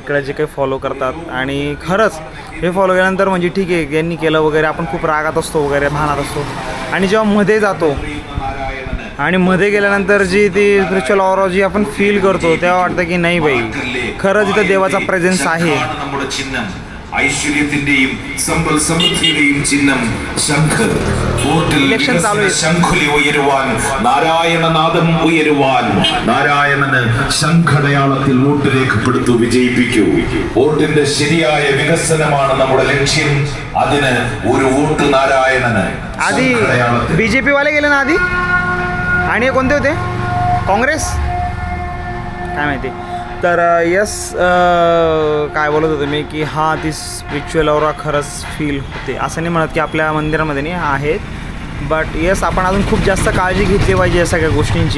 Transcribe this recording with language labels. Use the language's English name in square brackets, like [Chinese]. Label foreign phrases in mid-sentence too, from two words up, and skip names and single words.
[Marathi] इकडे जे काही फॉलो करतात आणि खरंच हे फॉलो केल्यानंतर म्हणजे ठीक आहे यांनी केलं वगैरे, आपण खूप रागात असतो वगैरे, भानात असतो, आणि जेव्हा मध्ये जातो आणि मध्ये गेल्यानंतर जी ती [English] spiritual aura [Marathi] जी आपण फील करतो, तेव्हा वाटतं की नाही बाई खरंच इथं देवाचा प्रेझेन्स आहे. [Malayalam] ഐശ്വര്യത്തിന്റെയും സമ്പൽ സമൃദ്ധിയുടെയും ചിഹ്നം ശംഖ്. ഇലക്ഷൻ ചാലു ചെയ്തു. ശംഖുലി ഉയരുവാൻ, നാരായണനാദം ഉയരുവാൻ, നാരായണന് ശംഖടയാളത്തിൽ വോട്ട് രേഖപ്പെടുത്തു, വിജയിപ്പിക്കൂ. വോട്ടിന്റെ ശരിയായ വികസനമാണ് നമ്മുടെ ലക്ഷ്യം. അതിന് ഒരു വോട്ട് നാരായണന്. [Marathi] आधी BJP वाले गेले ना आधी, आणि हे कोणते होते, काँग्रेस काय माहिती. तर यस, काय बोलत होतो मी की हां ती [English] spiritual aura [Marathi] खरंच फील होते. असं नाही म्हणत की आपल्या मंदिरामध्ये नाही आहेत, [English] but yes [Marathi] आपण अजून खूप जास्त काळजी घेतली पाहिजे या सगळ्या गोष्टींची.